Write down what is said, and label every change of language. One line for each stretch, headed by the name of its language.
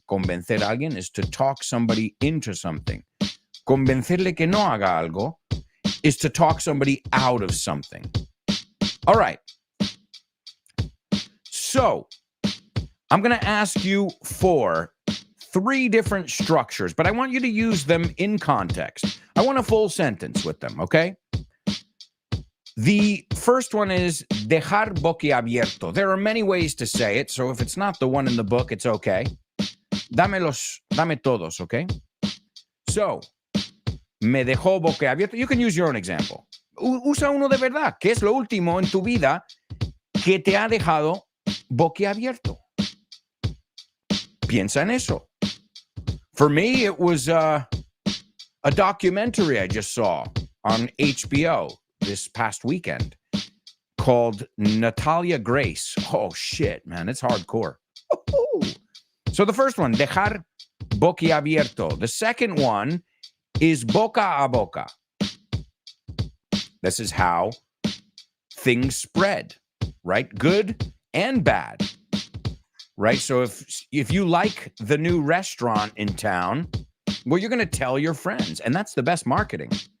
Spanish: Convencer a alguien
English: is to talk somebody into something.
Spanish: Convencerle que no haga algo
English: is to talk somebody out of something. All right. So I'm going to ask you for 3 different structures, but I want you to use them in context. I want a full sentence with them, okay? The first one is dejar boquiabierto. There are many ways to say it, so if it's not the one in the book, it's okay.
Spanish: Dame todos, okay? So, me dejó boquiabierto.
English: You can use your own example.
Spanish: Usa uno de verdad. ¿Qué es lo último en tu vida que te ha dejado boquiabierto? Piensa en eso.
English: For me, it was a documentary I just saw on HBO this past weekend called Natalia Grace. Oh, shit, man. It's hardcore. So the first one, dejar boquiabierto. The second one is boca a boca. This is how things spread, right? Good and bad, right? So if you like the new restaurant in town, well, you're going to tell your friends, and that's the best marketing.